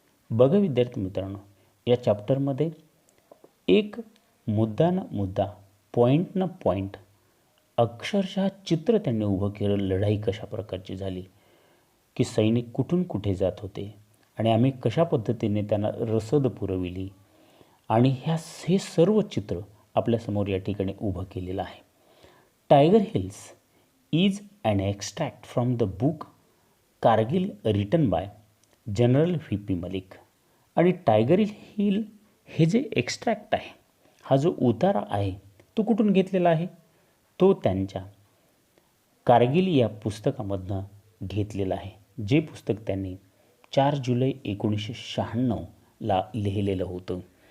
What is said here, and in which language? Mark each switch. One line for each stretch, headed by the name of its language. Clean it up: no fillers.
Marathi: बघा विद्यार्थी मित्रांनो, या चॅप्टरमध्ये एक मुद्दा ना मुद्दा, पॉईंट ना पॉईंट, अक्षरशः चित्र त्यांनी उभं केलं. लढाई कशा प्रकारची झाली, की सैनिक कुठून कुठे जात होते आणि आम्ही कशा पद्धतीने त्यांना रसद पुरविली आणि हे सर्व चित्र आपल्यासमोर या ठिकाणी उभं केलेलं आहे.
English: Tiger Hills is an extract from the book Kargil written by General V.P. Malik.
Marathi: आणि टायगर हिल हे जे एक्स्ट्रॅक्ट आहे, हा जो उतारा आहे तो कुठून घेतलेला आहे, तो त्यांच्या कारगिल या पुस्तकामधनं घेतलेला आहे, जे पुस्तक त्यांनी 4 जुलै 1996ला लिहिलेलं होतं.